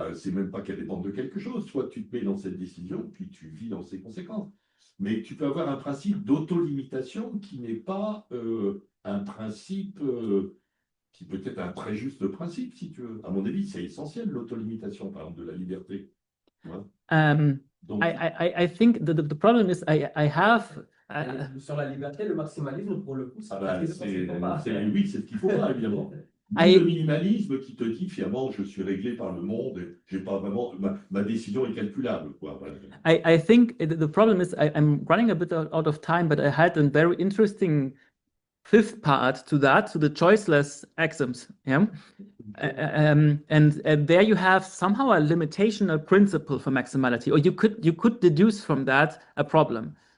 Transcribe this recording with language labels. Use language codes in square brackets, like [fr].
[fr] C'est même pas qu'elles dépendent de quelque chose. Soit tu te mets dans cette décision, puis tu vis dans ses conséquences. Mais tu peux avoir un principe d'autolimitation qui n'est pas un principe... qui peut être un très juste principe, si tu veux. À mon avis, c'est essentiel, l'autolimitation, par exemple, de la liberté. Donc, [en] I think the problem is I have... [fr] sur la liberté, le maximalisme, pour le coup, c'est oui, c'est ce qu'il faut pas, évidemment. Le minimalisme qui te dit, finalement, je suis réglé par le monde, et j'ai pas vraiment... Ma décision est calculable, quoi. [en] I think the problem is I'm running a bit out of time, but I had a very interesting fifth part to the choiceless axioms, yeah, and there you have somehow a limitational principle for maximality, or you could deduce from that a problem,